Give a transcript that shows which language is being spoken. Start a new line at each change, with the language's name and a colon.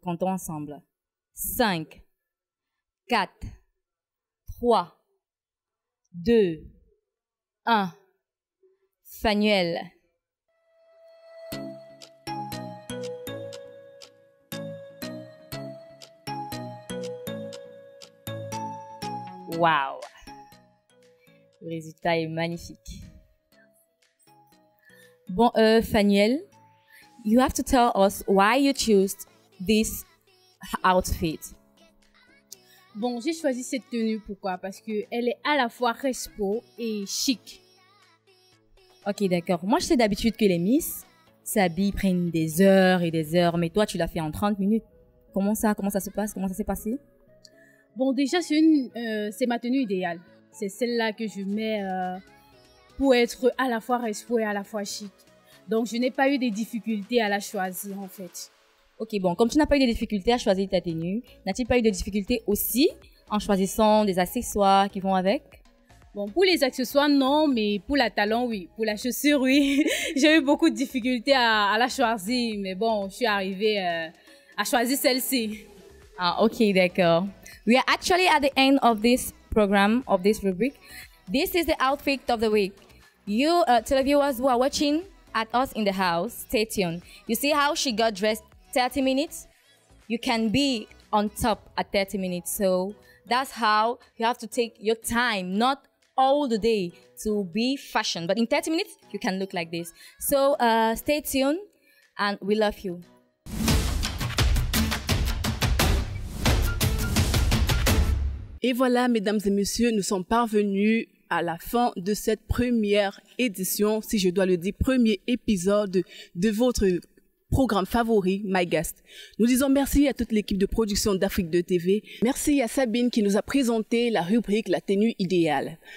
French: Comptons ensemble. 5, 4, 3, 2, 1. Fanuel. Wow. Le résultat est magnifique. Bon,
English: Fanuel, you have to tell us why you chose this outfit.
French: Bon, j'ai choisi cette tenue, pourquoi? Parce qu'elle est à la fois respo et chic. Ok, d'accord. Moi, je sais d'habitude que les Miss s'habillent, prennent des heures et des heures, mais toi, tu l'as fait en 30 minutes. Comment ça se passe? Comment ça s'est passé? Bon, déjà, c'est ma tenue idéale. C'est celle-là que je mets pour être à la fois respo et à la fois chic. Donc, je n'ai pas eu de difficultés à la choisir, en fait. Ok, bon, comme tu n'as pas eu de difficultés à choisir ta tenue, n'as-tu pas eu de difficultés aussi en choisissant des accessoires qui vont avec? Bon, pour les accessoires, non, mais pour la talon, oui. Pour la chaussure, oui. J'ai eu beaucoup de difficultés à la choisir, mais bon, je suis arrivée à choisir celle-ci. Ah, ok, d'accord.
English: We are actually at the end of this program, of this rubric. This is the outfit of the week. You televiewers who are watching at us in the house, stay tuned. You see how she got dressed 30 minutes? You can be on top at 30 minutes. So that's how you have to take your time, not all the day to be fashion. But in 30 minutes, you can look like this. So stay tuned and we love you.
French: Et voilà, mesdames et messieurs, nous sommes parvenus à la fin de cette première édition, si je dois le dire, premier épisode de votre programme favori, My Guest. Nous disons merci à toute l'équipe de production d'Afrique 2 TV. Merci à Sabine qui nous a présenté la rubrique La tenue idéale.